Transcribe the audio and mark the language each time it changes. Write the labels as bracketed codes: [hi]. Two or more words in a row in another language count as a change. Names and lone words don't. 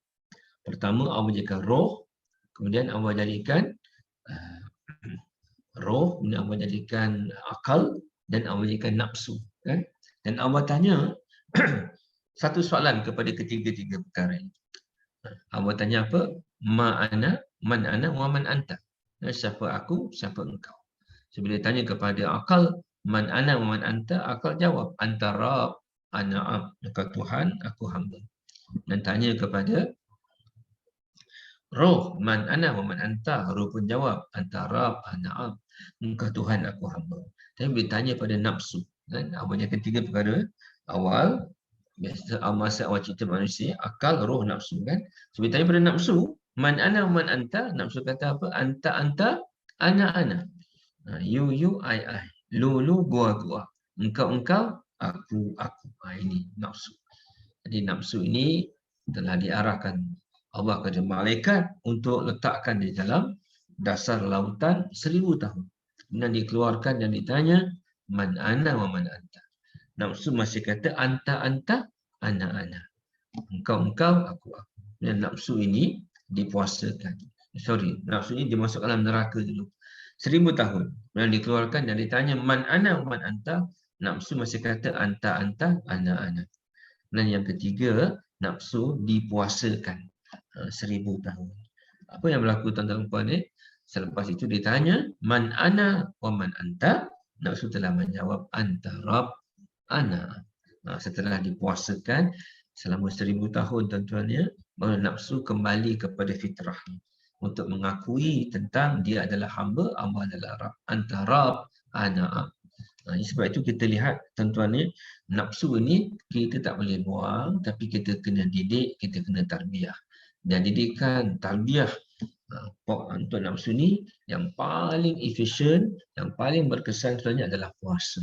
[ms] Pertama Allah jadikan roh, kemudian Allah jadikan roh, kemudian Allah jadikan akal, dan Allah jadikan nafsu. Kan? Dan Allah tanya satu soalan kepada ketiga-tiga perkara ini. Allah tanya apa? [ar] من أنا، ومن أنت. [ms] Siapa aku, siapa engkau. So, bila tanya kepada akal, [ar] من أنا ومن أنت, [ms] akal jawab, [ar] أنت رب، أنا عبد, [ms] engkau Tuhan, aku hamba. Dan tanya kepada roh, [ar] من أنا ومن أنت, [ms] roh pun jawab, [ar] أنت رب، أنا عبد, [ms] engkau Tuhan, aku hamba. Tapi bila tanya pada nafsu, kan? Awalnya ketiga perkara. Awal, biasa masa awal cipta manusia, akal, roh, nafsu, kan? So, bila tanya pada nafsu, [ar] من أنا ومن أنت, [ms] nafsu kata apa? [ar] أنت، أنا. [en] You, I. [ms] Lu, gua. Engkau, aku. Ini nafsu. Jadi nafsu ini telah diarahkan Allah kepada malaikat untuk letakkan di dalam dasar lautan 1000 tahun. Kemudian dikeluarkan dan ditanya, [ar] من أنا ومن أنت. [ms] Nafsu masih kata, [ar] أنت، أنا. [ms] Engkau, aku. Dan nafsu ini dipuasakan. Nafsu ini dimasukkan dalam neraka dulu. 1000 tahun. Dan dikeluarkan dan ditanya, [ar] من أنا ومن أنت. [ms] Nafsu masih kata, [ar] أنت، أنا. [ms] Dan yang ketiga, nafsu dipuasakan 1000 tahun. Apa yang berlaku tuan-tuan dan puan ni? Selepas itu ditanya, [ar] من أنا ومن أنت. [ms] Nafsu telah menjawab, [ar] أنت رب، أنا. [ms] Setelah dipuasakan selama 1000 tahun tuan-tuan ya, baru nafsu kembali kepada fitrahnya untuk mengakui tentang dia adalah hamba, Allah adalah Rabb, [ar] أنت رب، أنا. [ms] Sebab itu kita lihat tuan-tuan ni, nafsu ini kita tak boleh buang, tapi kita kena didik, kita kena tarbiyah. Dan didikan tarbiyah untuk nafsu ni yang paling efisien, yang paling berkesan sebenarnya adalah puasa.